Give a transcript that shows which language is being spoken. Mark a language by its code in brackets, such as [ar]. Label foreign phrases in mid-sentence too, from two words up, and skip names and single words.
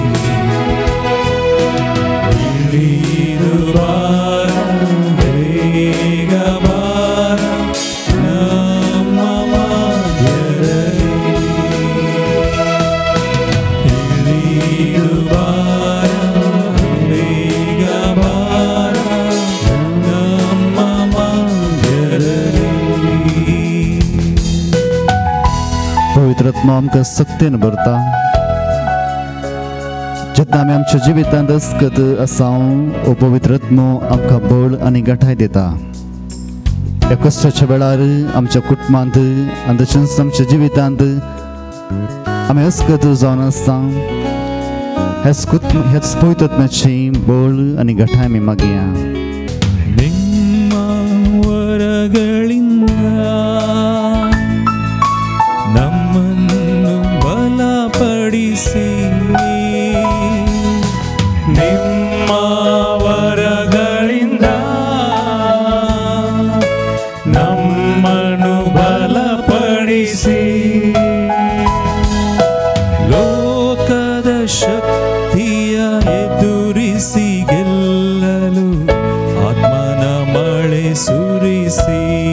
[kn] ಇಳಿದು ಬಾರ ಬೇಗ ಬಾರ ನಮ್ಮ ಮಧ್ಯದಲ್ಲಿ, ಇಳಿದು ಬಾರ ಬೇಗ ಬಾರ ನಮ್ಮ ಮಧ್ಯದಲ್ಲಿ. [kok] पवित्र आत्मा आमकां सक्तीन भरता. जेन्ना आमी आमच्या जिवितांत अस्कत आसां, ओ पवित्र आत्मो आमकां बळ आनी घटाय दिता. ह्या कश्टाच्या वेळार आमच्या कुटुंबांत आनी तशेंच आमच्या जिवितांत आमी अस्कत जावन आसता. ह्याच पवित्र आत्म्याची बळ आनी घटाय आमी मागया. [kn] ನಿಮ್ಮ ವರಗಳಿಂದ ನಮ್ಮನ್ನು ಬಲಪಡಿಸಿ, ನಿಮ್ಮ ವರಗಳಿಂದ ನಮ್ಮನ್ನು ಬಲಪಡಿಸಿ, ಲೋಕದ ಶಕ್ತಿಯ ಎದುರಿಸಿ ಗೆಲ್ಲಲು ಆತ್ಮನ ಮಳೆ ಸುರಿಸಿ,